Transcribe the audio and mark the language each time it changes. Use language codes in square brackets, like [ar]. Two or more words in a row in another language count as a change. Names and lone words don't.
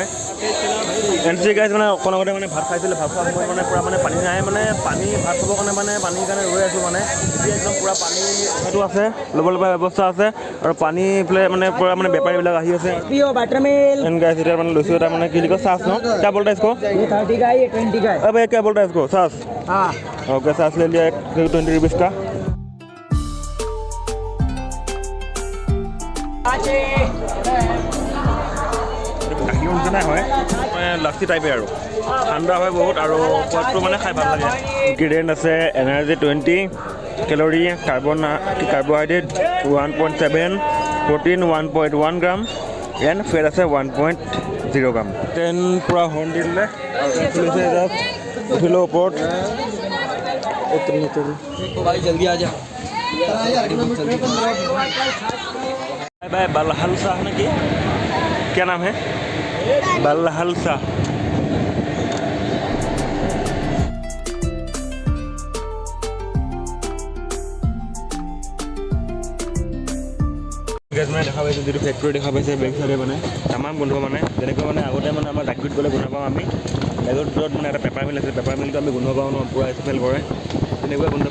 [as] এনচি গাইজ মানে অকণ আগতে মানে ভাত খাইছিলোঁ, ভাত খোৱাৰ সময়ত মানে পূৰা মানে পানী নাই, মানে পানী ভাত খাবৰ কাৰণে মানে পানীৰ কাৰণে ৰৈ আছোঁ। মানে এতিয়া একদম পূৰা পানী সেইটো আছে, ল'ব ব্যৱস্থা আছে, আৰু পানী এইফালে মানে পূৰা মানে বেপাৰীবিলাক আহি আছে। গাইজ এতিয়া মানে লৈছোঁ এটা মানে কি কয় চাচ ন [hi] क्या बोलता है इसको 30 का ये 20 का है। अब क्या बोलता है इसको सास? हाँ ओके सास ले लिया 20 रुपीज़ का। [as] গাখীৰ নিচিনাই হয়, মানে লাচি টাইপে আৰু ঠাণ্ডা হয় বহুত, আৰু সোৱাদটো মানে খাই ভাল লাগে। ইনগ্ৰিডিয়েণ্ট আছে এনাৰ্জি 20 কেলৰি, কাৰ্বহাইড্ৰেট 1.7, প্ৰটিন 1.1 গ্ৰাম, এণ্ড ফেট আছে 1.0 গ্ৰাম। ট্ৰেইন পূৰা হৰ্ণ দি দিলে আৰু ট্ৰেইন চলিছে। জাষ্ট উঠিলোঁ ওপৰত। [hi] जल्दी आ जा। बाय बलहलसा है ना कि क्या नाम है? बलहलसा। [as] মানে দেখা পাইছোঁ যিটো ফেক্টৰী দেখা পাইছে বেক চাইডে মানে তামাম গোন্ধ, মানে যেনেকৈ মানে আগতে মানে আমাৰ ডাকবিত গ'লে গোন্ধ পাওঁ আমি, বেগৰ ভিতৰত মানে এটা [en] paper mill [as] আছে, পেপাৰ মিলটো আমি গোন্ধ পাওঁ ন, পূৰা স্মেল কৰে, তেনেকুৱা গোন্ধ।